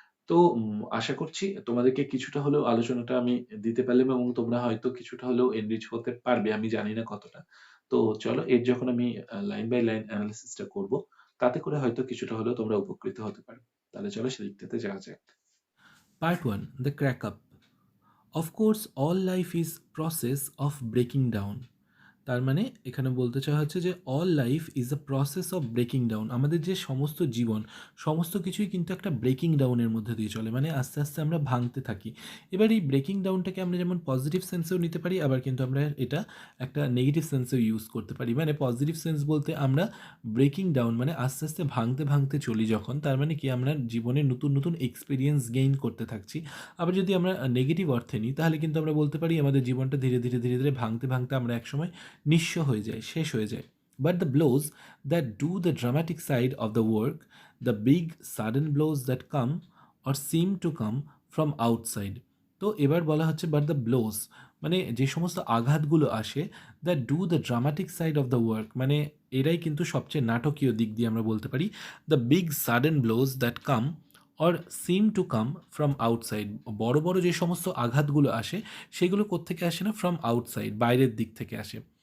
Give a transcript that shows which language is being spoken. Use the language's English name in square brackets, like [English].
[Bangla] তো আশা করছি তোমাদেরকে কিছুটা হলেও আলোচনাটা আমি দিতে পারলাম এবং তোমরা হয়তো কিছুটা হলেও এনরিচ হতে পারবে। আমি জানি না কতটা। তো চলো এর যখন আমি লাইন বাই লাইন এনালাইসিস টা করব, তাতে করে হয়তো কিছুটা হলেও তোমরা উপকৃত হতে পারবে। তাহলে চলো সেদিকটাতে যাওয়া যাক। [English] Part 1, The Crack Up. Of course, all life is process of breaking down. [Bangla] তার মানে এখানে বলতে চাওয়া হচ্ছে যে [English] All life is a process of breaking down. [Bangla] আমাদের যে সমস্ত জীবন, সমস্ত কিছুই কিন্তু একটা ব্রেকিং ডাউনের মধ্যে দিয়ে চলে। মানে আস্তে, আস্তে আমরা ভাঙতে থাকি। এবার এই ব্রেকিং ডাউনটাকে আমরা যেমন পজিটিভ সেন্সেও নিতে পারি, আবার কিন্তু আমরা এটা একটা নেগেটিভ সেন্সেও ইউজ করতে পারি। মানে পজিটিভ সেন্স বলতে আমরা ব্রেকিং ডাউন মানে আস্তে, আস্তে ভাঙতে, ভাঙতে চলি যখন, তার মানে কি আমরা জীবনে নতুন, নতুন এক্সপেরিয়েন্স গেইন করতে থাকছি। আবার যদি আমরা নেগেটিভ অর্থে নিই, তাহলে কিন্তু আমরা বলতে পারি আমাদের জীবনটা ধীরে, ধীরে, ধীরে, ধীরে ভাঙতে, ভাঙতে আমরা একসময় নিঃস্ব হয়ে যায়, শেষ হয়ে যায়। [English] But the blows that do the dramatic side of the work, the big sudden blows that come or seem to come from outside. [Bangla] তো এবার বলা হচ্ছে [English] but the blows [Bangla] মানে যে সমস্ত আঘাতগুলো আসে [English] that do the dramatic side of the work [Bangla] মানে এরাই কিন্তু সবচেয়ে নাটকীয় দিক দিয়ে আমরা বলতে পারি। [English] The big sudden blows that come or seem to come from outside. [Bangla] বড় বড় যে সমস্ত আঘাতগুলো আসে সেগুলো কোত্থেকে আসে না, [English] from outside, [Bangla] বাইরের দিক থেকে আসে।